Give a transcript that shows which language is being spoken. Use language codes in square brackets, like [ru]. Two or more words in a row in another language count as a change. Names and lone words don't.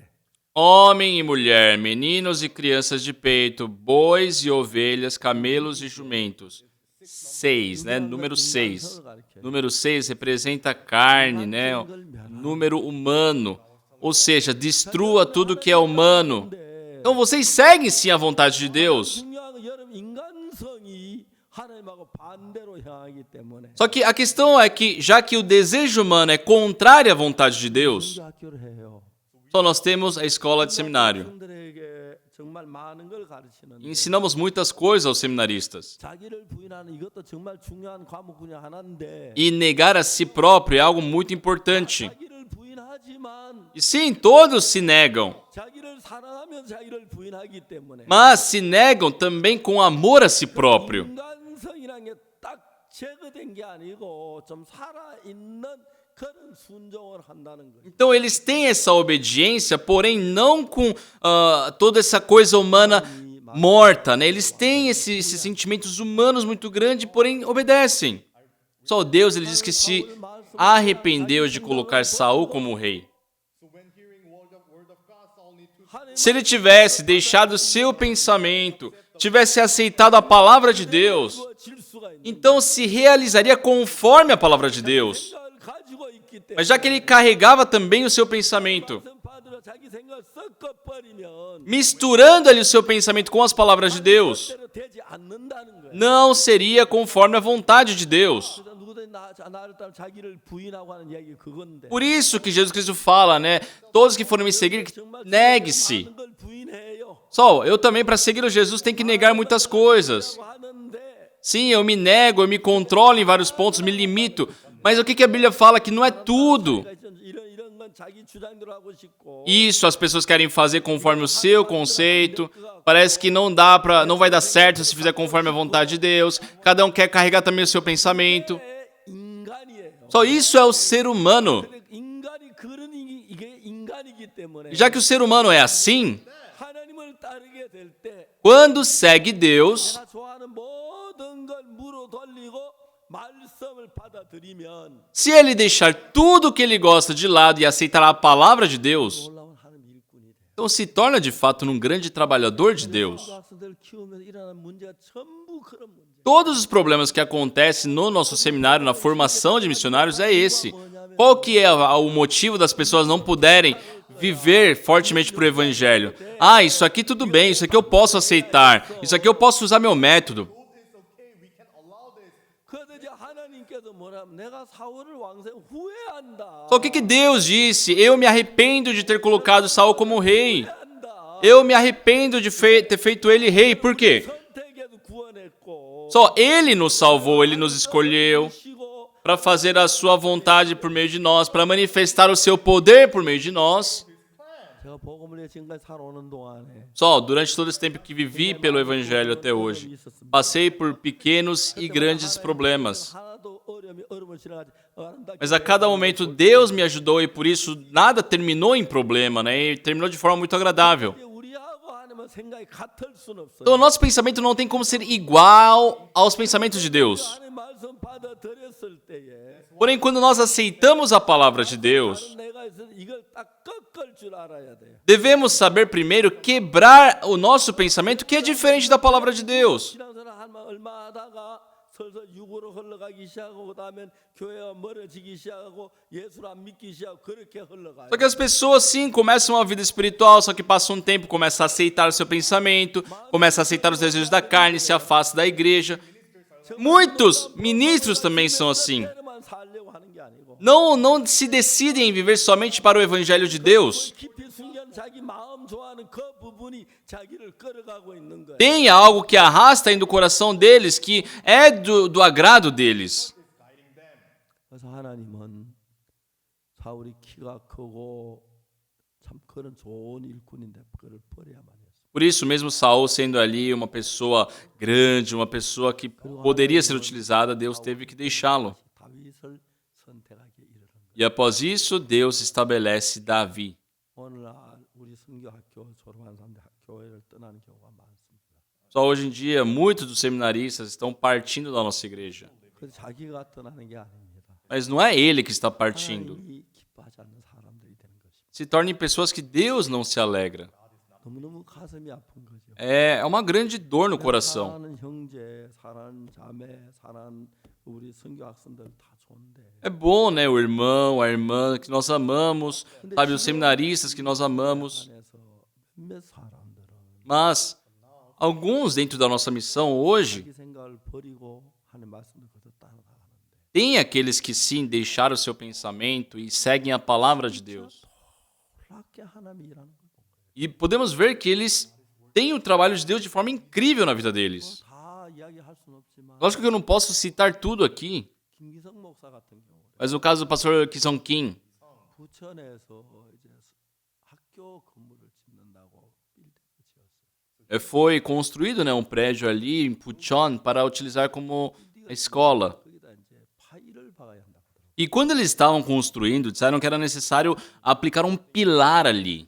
[pt] Homem e mulher, meninos e crianças de peito, bois e ovelhas, camelos e jumentos. 6, né? Número 6. Número 6 representa a carne, né? O número humano. Ou seja, destrua tudo que é humano. Então vocês seguem sim a vontade de Deus. [ko] 중요한 건 여러분 인간성이 하나님하고 반대로 향하기 때문에. [pt] Só que a questão é que, já que o desejo humano é contrário à vontade de Deus, [ko] 학교를 해요. [pt] só nós temos a escola de seminário. [ko] 학생들에게 정말 많은 걸 가르치는데 [pt] Ensinamos muitas coisas aos seminaristas. [ko] 자기를 부인하는 이것도 정말 중요한 과목 중에 하나인데 [pt] E negar a si próprio é algo muito importante. [ko] 자기를 부인하지만 [pt] E sim, todos se negam. [ko] 자기를 사랑하면 자기를 부인하기 때문에 [pt] Mas se negam também com amor a si próprio. [ko] 인간성이라는 게 딱 제거된 게 아니고 좀 살아있는 그런 순종을 한다는 거예요. [pt] Então eles têm essa obediência, porém não com toda essa coisa humana morta, né? Eles têm esses sentimentos humanos muito grandes, porém obedecem. Só Deus, ele diz que se arrependeu de colocar Saul como rei. Se ele tivesse deixado o seu pensamento, tivesse aceitado a palavra de Deus, [ko] 질수가 있는 [pt] então se realizaria conforme a palavra de Deus. [ko] 생각을 가지고 있기 때문에 [pt] Mas já que ele carregava também o seu pensamento, [ko] 받으러 자기 생각을 섞어버리면 [pt] misturando ali o seu pensamento com as palavras de Deus, [ko] 뜻대로 되지 않는다는 거예요. [pt] não seria conforme a vontade de Deus. [ko] 그래서 누구든지 나를 따라 자기를 부인하고 하는 이야기 그건데 [pt] Por isso que Jesus Cristo fala, né? Todos que forem me seguir, negue-se. [ko] 많은 걸 부인해요. [pt] Só, eu também para seguir o Jesus tenho que negar muitas coisas. [ko] 하는데 [pt] Sim, eu me nego, eu me controlo em vários pontos, me limito. Mas o que a Bíblia fala? Que não é tudo. [ko] 이런 건 자기 주장대로 하고 싶고 [pt] Isso, as pessoas querem fazer conforme o seu conceito. Parece que não vai dar certo se fizer conforme a vontade de Deus. Cada um quer carregar também o seu pensamento. [ko] 인간이에요. [pt] Só isso é o ser humano. [ko] 인간이 그런 이게 인간이기 때문에 [pt] Já que o ser humano é assim, [ko] 하나님을 따르게 될 때 [pt] quando segue Deus, [ko] 내가 좋아하는 모든 걸 무로 돌리고 말씀을 받아들이면 [pt] se ele deixar tudo o que ele gosta de lado e aceitar a palavra de Deus, [ko] 놀라운 하나님 일꾼이 돼. [pt] então se torna de fato um grande trabalhador de Deus. [ko] 학생들 키우면 일어나는 문제가 전부 그런 문제. [pt] Todos os problemas que acontecem no nosso seminário, na formação de missionários, é esse. Qual que é o motivo das pessoas não puderem viver fortemente para o evangelho? Ah, isso aqui tudo bem, isso aqui eu posso aceitar, isso aqui eu posso usar meu método. [ko] 그래도 이제 하나님께서 뭐냐면 내가 사울을 왕세 후회한다. [pt] Só o que Deus disse? Eu me arrependo de ter colocado Saul como rei. [ko] 후회한다. [pt] Eu me arrependo de ter feito ele rei. Por quê? [ko] 선택에도 구원했고 [pt] Só ele nos salvou, ele nos escolheu [ko] 시고 [pt] para fazer a sua vontade por meio de nós, para manifestar o seu poder por meio de nós. [ko] 제가 복음을 위해 지금까지 살아오는 동안에 [pt] Só, durante todo esse tempo que vivi pelo Evangelho até hoje, passei por pequenos e grandes problemas. [ko] 하나도 어려움을 지나가지 않는다. [pt] Mas a cada momento Deus me ajudou e por isso nada terminou em problema, né? E terminou de forma muito agradável. [ko] 우리하고 하나님은 생각이 같을 수는 없어요. [pt] Então o nosso pensamento não tem como ser igual aos pensamentos de Deus. [ko] 하나님 말씀 받아들였을 때에 [pt] Porém, quando nós aceitamos a palavra de Deus, [ko] 내가 이걸 딱 꺾을 줄 알아야 돼요. [pt] devemos saber primeiro quebrar o nosso pensamento que é diferente da palavra de Deus. [ko] 신앙생활 한번 얼마 하다가 슬슬 육으로 흘러가기 시작하고 그다음엔 교회가 멀어지기 시작하고 예수를 안 믿기 시작하고 그렇게 흘러가요. [pt] Só que as pessoas, sim, começam uma vida espiritual, só que passa um tempo, começa a aceitar o seu pensamento, começa a aceitar os desejos da carne, se afasta da igreja. Muitos ministros também são assim. [ko] 때로만 살려고 하는 게 아니고 [pt] Não se decidem em viver somente para o evangelho de Deus. [ko] 깊이 숨겨진 자기 마음 좋아하는 그 부분이 자기를 끌어가고 있는 거예요. [pt] Tem algo que arrasta aí do coração deles, que é do agrado deles. [ko] 그래서 하나님은 사울이 키가 크고 참 그런 좋은 일꾼인데 그를 버려야만 했어. [pt] Por isso, mesmo Saul sendo ali uma pessoa grande, uma pessoa que poderia ser utilizada, Deus teve que deixá-lo. [ko] 다윗을 선택하게 이르는 거야. [pt] E após isso, Deus estabelece Davi. [ko] 오늘날 우리 선교학교 졸업한 사람들 교회를 떠나는 경우가 많습니다. [pt] Só hoje em dia, muitos dos seminaristas estão partindo da nossa igreja. [ko] 그래서 자기가 떠나는 게 아닙니다. [pt] Mas não é ele que está partindo. [ko] 하나님이 기뻐하지 않는 사람들이 되는 것입니다. [pt] Se tornem pessoas que Deus não se alegra. [ko] 너무너무 가슴이 아픈 거죠. [pt] É uma grande dor no coração. [ko] 사랑하는 형제, 사랑하는 자매, 사랑하는 우리 선교 학생들 다 좋은데 [pt] É bom, né? O irmão, a irmã que nós amamos, sabe, os seminaristas que nós amamos. [ko] 안에서 몇몇 사람들은 [pt] Mas alguns dentro da nossa missão hoje, [ko] 자기 생각을 버리고 하는 말씀을 그대로 따라가는데 [pt] tem aqueles que sim deixaram o seu pensamento e seguem a palavra de Deus. [ko] 놀랍게 하나님이 일하는 걸 본 거예요. [pt] E podemos ver que eles têm o trabalho de Deus de forma incrível na vida deles. [ko] 다 이야기할 수는 없지만 [pt] Lógico que eu não posso citar tudo aqui, [ko] 김기성 목사 같은 경우 [pt] mas o caso do pastor Kisong Kim, [ko] 부천에서 이제 학교 건물을 짓는다고 빌딩을 지었어요. [pt] foi construído, né, um prédio ali em Puchon para utilizar como escola. [ko] 거기다 이제 파일을 박아야 한다고 하더라고요. [pt] E quando eles estavam construindo, disseram que era necessário aplicar um pilar ali.